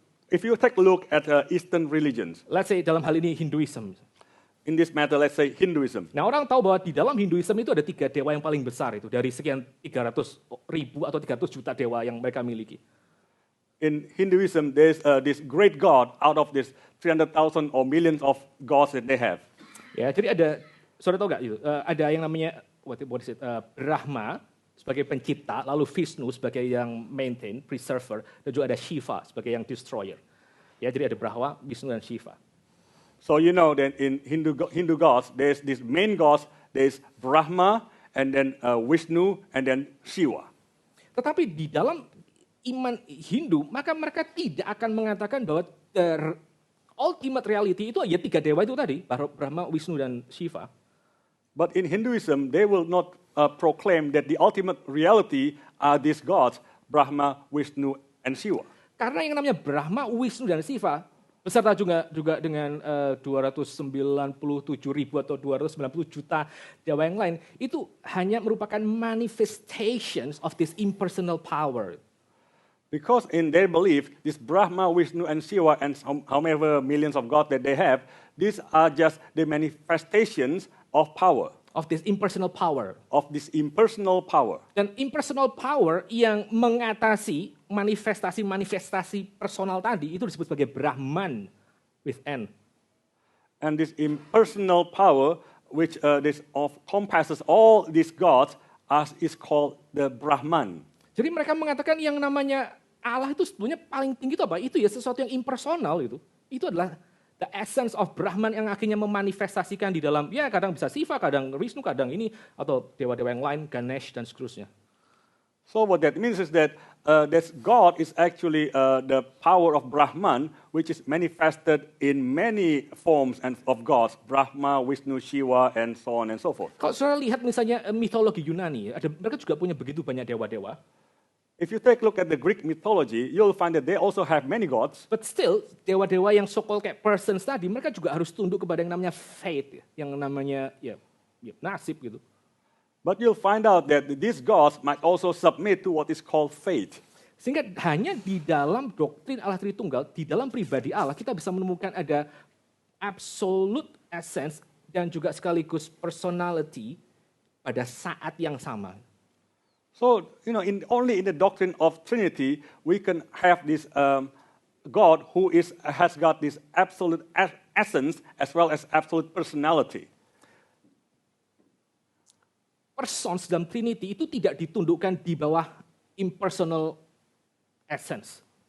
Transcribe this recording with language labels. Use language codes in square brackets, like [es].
[en] If you take a look at Eastern religions, let's say [id] dalam hal ini Hinduism. [en] in this matter, let's say Hinduism. [id] Nah, orang tahu bahwa di dalam Hinduism itu ada 3 dewa yang paling besar itu, dari sekian 300 ribu atau 300 juta dewa yang mereka miliki. [en] In Hinduism, there's this great God out of this 300,000 or millions of gods that they have. [id] Ya, jadi ada, saudara tahu nggak itu? Ada yang namanya Brahma sebagai pencipta, lalu Vishnu sebagai yang maintain, preserver, dan juga ada Shiva sebagai yang destroyer. Ya, jadi ada Brahma, Vishnu, dan Shiva. [en] So you know that in Hindu gods, there's this main gods, there's Brahma, and then Vishnu, and then Shiva. [id] Tetapi di dalam iman Hindu, maka mereka tidak akan mengatakan bahwa [en] ultimate reality [id] itu ya 3 dewa itu tadi, Brahma, Vishnu, dan Shiva. [en] But in Hinduism, they will not proclaim that the ultimate reality are these gods, Brahma, Vishnu, and Shiva. [id] Karena yang namanya Brahma, Vishnu, dan Shiva, beserta juga dengan 297 ribu atau 290 juta dewa yang lain, itu hanya merupakan [en] manifestations of this impersonal power. Because in their belief, this Brahma, Vishnu, and Shiva, and however millions of gods that they have, these are just the manifestations of power. Of this impersonal power. Of this impersonal power. [id] Dan impersonal power yang mengatasi manifestasi personal tadi, itu disebut sebagai Brahman with N. [en] And this impersonal power, which compasses all these gods, is called the Brahman. [id] Jadi mereka mengatakan yang namanya Allah itu sebetulnya paling tinggi itu apa? Itu ya sesuatu yang impersonal itu. Itu adalah [en] the essence of Brahman [id] yang akhirnya memanifestasikan di dalam, ya kadang bisa Shiva, kadang Vishnu, kadang ini, atau dewa-dewa yang lain, Ganesh, dan seterusnya. [en] So what that means is that God is actually the power of Brahman, which is manifested in many forms of gods, Brahma, Vishnu, Shiva, and so on and so forth. [id] Kalau saudara lihat misalnya mitologi Yunani, mereka juga punya begitu banyak dewa-dewa. [en] If you take a look at the Greek mythology, you'll find that they also have many gods. But still, [id] dewa-dewa yang so-called kayak persons tadi, mereka juga harus tunduk kepada yang namanya fate, yang namanya ya nasib gitu. [en] But you'll find out that these gods might also submit to what is called fate. [id] Sehingga hanya di dalam doktrin Allah Tritunggal, di dalam pribadi Allah, kita bisa menemukan ada [en] absolute essence [id] dan juga sekaligus personality pada saat yang sama. [en] So, only in the doctrine of Trinity, we can have this God who has got this absolute essence as well as absolute personality. [id] Persons dalam Trinity itu tidak ditundukkan di bawah impersonal essence.